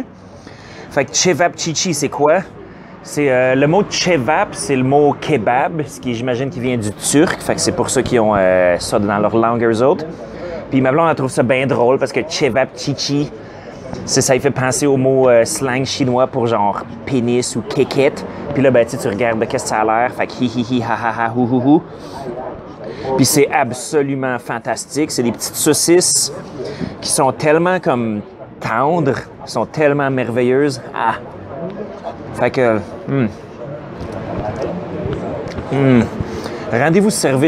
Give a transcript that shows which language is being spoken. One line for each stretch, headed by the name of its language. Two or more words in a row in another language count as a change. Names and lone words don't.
French: Fait que cevapcici, c'est quoi? C'est le mot cevap, c'est le mot kebab, ce qui, j'imagine, qui vient du turc. Fait que c'est pour ça qu'ils ont ça dans leur langue, eux autres. Puis ma blonde, elle trouve ça bien drôle, parce que cevapcici, ça lui fait penser au mot slang chinois pour genre pénis ou kékette. Puis là, ben, tu regardes de qu'est-ce que ça a l'air. Fait que hi hi hi, ha ha ha, hou hou hou. Puis c'est absolument fantastique. C'est des petites saucisses qui sont tellement comme tendres, sont tellement merveilleuses. Ah! Fait que... Rendez-vous service.